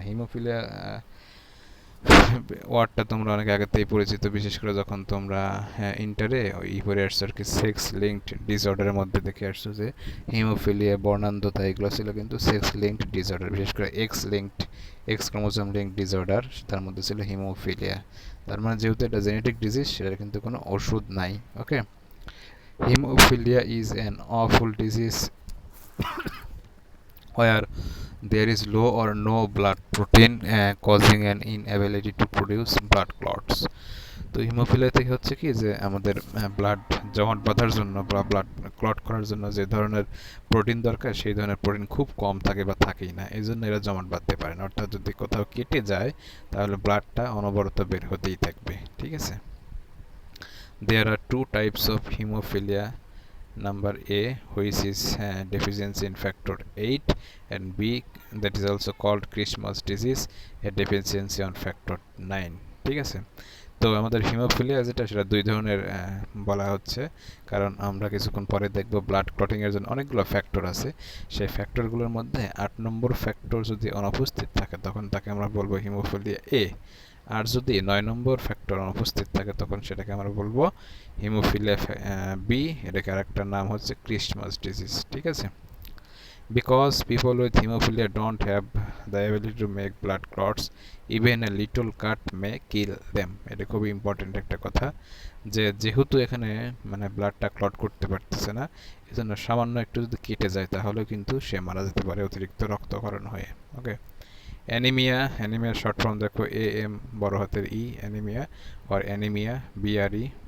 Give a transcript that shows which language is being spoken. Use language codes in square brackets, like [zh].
[bn] Haemophilia ওয়ার্ডটা তোমরা অনেক আগেতেই পরিচিত, বিশেষ করে যখন তোমরা ইন্টারে ওই পড়ে আসছো আর কি, সেক্স লিঙ্কড ডিসঅর্ডারের মধ্যে দেখে আসছো যে হিমোফিলিয়া, বর্ণান্ধতা, এগুলো ছিল কিন্তু সেক্স লিঙ্কড ডিসঅর্ডার, বিশেষ করে এক্স ক্রোমোজোম লিঙ্কড ডিসঅর্ডার, তার মধ্যে ছিল হিমোফিলিয়া। তার মানে যেহেতু এটা জেনেটিক ডিজিজ, সেটার কিন্তু কোনো ওষুধ নাই। [en] Okay, haemophilia is an awful disease where there is low or no blood protein causing an inability to produce blood clots. [bn] তো হিমোফিলিয়া থেকে হচ্ছে কি যে আমাদের ব্লাড জমাট বাঁধার জন্য বা ব্লাড ক্লট করার জন্য যে ধরনের প্রোটিন দরকার সেই ধরনের প্রোটিন খুব কম থাকে বা থাকেই না, এই জন্য এরা জমাট বাঁধতে পারে না। অর্থাৎ যদি কোথাও কেটে যায় তাহলে ব্লাডটা অনবরত বের হতেই থাকবে, ঠিক আছে। [en] There are two types of hemophilia. Number A, which is deficiency in factor 8, and B, that is also called Christmas disease, a deficiency on factor 9. [bn] ঠিক আছে। তো আমাদের হিমোফিলিয়া যেটা সেটা দুই ধরনের বলা হচ্ছে, কারণ আমরা কিছুক্ষণ পরে দেখব ব্লাড ক্লটিং এর জন্য অনেকগুলো ফ্যাক্টর আছে। সেই ফ্যাক্টরগুলোর মধ্যে 8 নম্বর ফ্যাক্টর যদি অনুপস্থিত থাকে তখন তাকে আমরা বলবো হিমোফিলিয়া এ, আর যদি 9 নম্বর ফ্যাক্টর অনুপস্থিত থাকে তখন সেটাকে আমরা বলবো হিমোফিলিয়া বি, এটাকে আরেকটা নাম হচ্ছে ক্রিসমাস ডিজিজ, ঠিক আছে। [en] Because people with hemophilia don't have the ability to make blood clots, even a little cut may kill them. [bn] এটা খুবই ইম্পর্টেন্ট একটা কথা, যে যেহেতু এখানে মানে ব্লাডটা ক্লট করতে পারতেছে না, এজন্য সামান্য একটু যদি কেটে যায় তাহলে কিন্তু সে মারা যেতে পারে অতিরিক্ত রক্তক্ষরণ হয়ে। ওকে। অ্যানিমিয়া, অ্যানিমিয়া শর্ট ফর্ম দেখো AM বড় হাতের ই, অ্যানিমিয়া, আর অ্যানিমিয়া BRE।